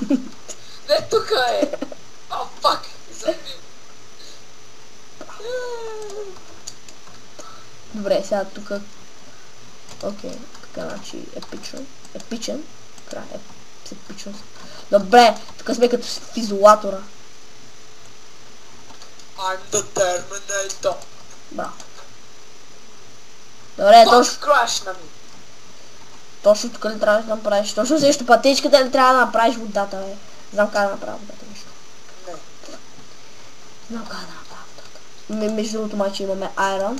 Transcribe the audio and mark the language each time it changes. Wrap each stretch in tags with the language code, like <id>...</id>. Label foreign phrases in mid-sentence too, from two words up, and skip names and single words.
<bg>Не, тука е. О, пак. Забив. Добре, сега тук. Окей, така значи епичен. Край, епичност. Добре, тук сме като в изолатора.</bg> <en>I'm the Terminator.</en> <bg>Браво. Добре, точно. Крашна ми. Точно тук ли трябва да направиш? Точно също пътечката ли трябва да направиш водата, бе? Знам как да направя водата нещо. Не. Знам как да направя водата. Между другото маче имаме Iron.</bg>